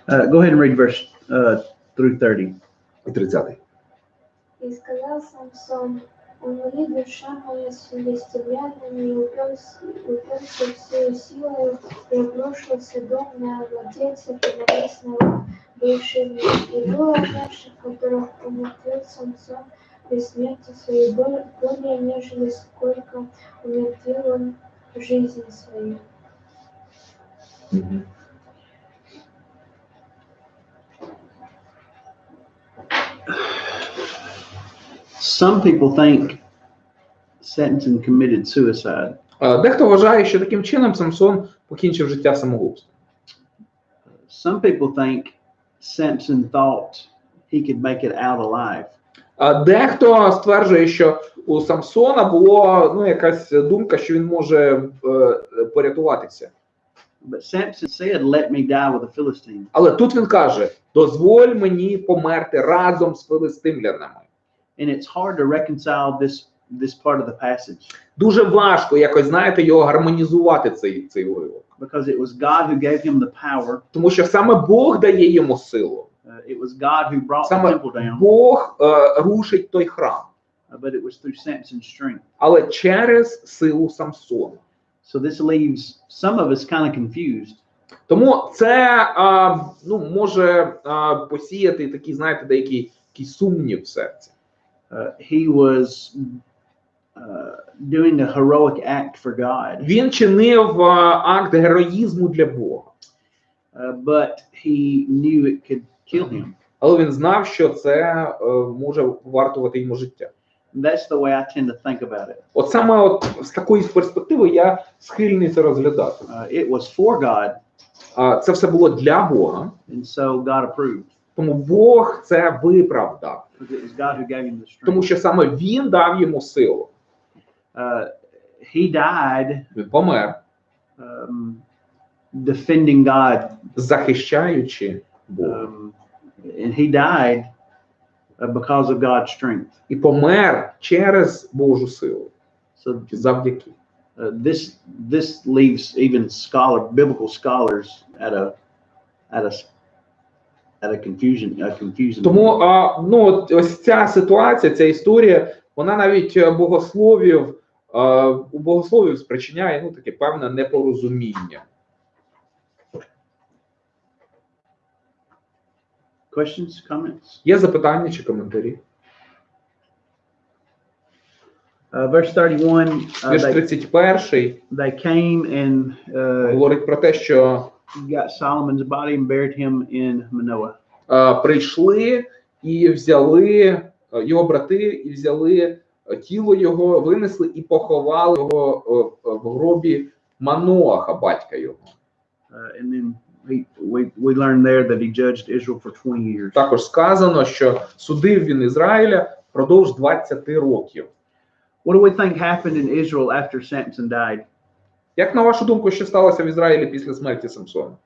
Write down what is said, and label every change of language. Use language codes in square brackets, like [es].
[en] Go ahead and read verse through 30. [uk] І 30-й. [ru] И сказал Самсон: умри, душа моя, с филистимлянами, и уперся всею силою, и обрушился дом на владельцев и на весь народ, бывший в нем. И было наших, которых умертвил Самсон при смерти своей более, нежели сколько умертвил он в жизни своей. [en] Some people think Samson committed suicide. [uk] Дехто вважає, що таким чином Самсон покінчив життя самогубством. [en] Some people think Samson thought he could make it out alive. [uk] Дехто стверджує, що у Самсона була якась думка, що він може порятуватися. [en] But Samson said, "Let me die with the Philistines." [uk] Але тут він каже: дозволь мені померти разом з филистимлянами. [en] And it's hard to reconcile this part of the passage. [uk] Дуже важко якось, знаєте, його гармонізувати цей уривок. [en] Because it was God who gave him the power. [uk] Тому що саме Бог дає йому силу. [en] It was God who brought the [uk] Саме [en] temple down. [uk] Бог рушить той храм. [en] But it was through Samson's strength. [uk] Але через силу Самсона. [en] So this leaves some of us kind of confused. [uk] Тому це може посіяти такий, знаєте, деякий сумнів в серці. [en] He was doing a heroic act for God. [uk] Він чинив акт героїзму для Бога. [en] But he knew it could kill him. [uk] Але він знав, що це може вартувати йому життя. [en] That's the way I tend to think about it. [uk] От саме з такої перспективи я схильний це розглядати. [en] It was for God. [uk] Це все було для Бога. [en] And so God approved. [uk] Тому Бог це виправдав. [en] Because it was God who gave him the strength. [uk] Тому що саме він дав йому силу. [en] He died [uk] Він помер, [en] defending God. [uk] захищаючи Бога. [en] And he died because of God's strength. [uk] І помер через Божу силу. [en] So [uk] Завдяки. [en] this leaves even biblical scholars at a confusion. [uk] Тому ось ця ситуація, ця історія, вона навіть у богословів спричиняє таке певне непорозуміння. [en] Questions, comments? [uk] Є запитання чи коментарі? [en] Verse 31. [uk] Вірш 31 [en] They came and [uk] говорить про те, що [en] got Solomon's body and buried him in Manoah. [uk] Прийшли і взяли його брати, і взяли тіло його, винесли і поховали його в гробі Маноаха, батька його. [en] And then we learned there that he judged Israel for 20 years. [uk] Також сказано, що судив він Ізраїля впродовж 20 років. [en] What do we think happened in Israel after Samson died? [uk] Як на вашу думку, що сталося в Ізраїлі після смерті Самсона?